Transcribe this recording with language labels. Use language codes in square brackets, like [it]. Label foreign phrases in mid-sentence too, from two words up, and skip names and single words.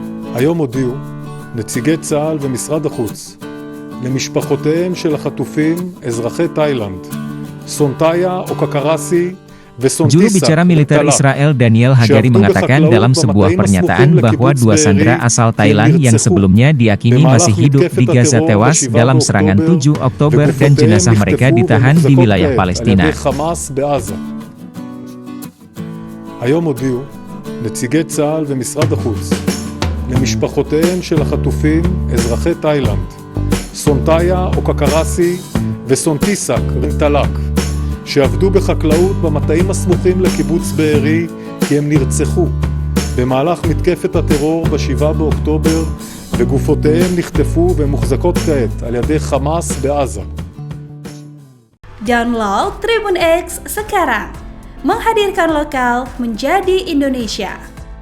[he] היום הודיעו נציגי צה"ל ומשרד החוץ למשפחותיהם של החטופים אזרחי תאילנד, סונטאיה אוקקרסי [id] Juru bicara militer Israel Daniel Hagari mengatakan dalam sebuah pernyataan bahwa dua sandera asal Thailand yang sebelumnya diyakini masih hidup di Gaza tewas dalam serangan 7 Oktober dan jenazah mereka ditahan di wilayah Palestina. [he] היום הודיעו נציגי צה"ל ומשרד החוץ למשפחותיהם של החטופים אזרחי תאילנד, סונטאיה אוקקרסי וסונטיסק רינטלק, שעבדו בחקלאות במטעים הסמוכים לקיבוץ בארי כי הם נרצחו במהלך מתקפת הטרור ב-7 באוקטובר וגופותיהם נחטפו ומוחזקות כעת על ידי חמאס בעזה. [id] Download Tribun X sekarang, menghadirkan lokal menjadi Indonesia.